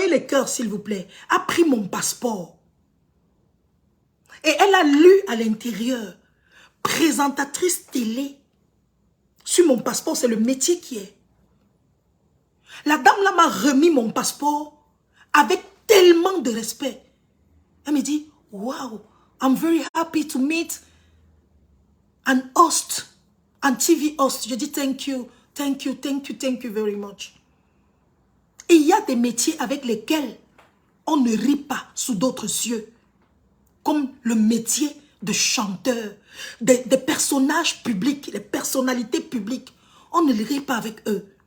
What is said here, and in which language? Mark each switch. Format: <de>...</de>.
<fr>les cœurs, s'il vous plaît, a pris mon passeport. Et elle a lu à l'intérieur, présentatrice télé. Sur mon passeport, c'est le métier qui est. La dame là m'a remis mon passeport avec tellement de respect. Elle me dit,</fr> <en>wow, I'm very happy to meet an host, an TV host.</en> <fr>Je dis</fr> <en>thank you, thank you, thank you, thank you very much.</en> <fr>Et il y a des métiers avec lesquels on ne rit pas sous d'autres cieux. Comme le métier de chanteur, des personnages publics, les personnalités publiques. On ne rit pas avec eux.</fr>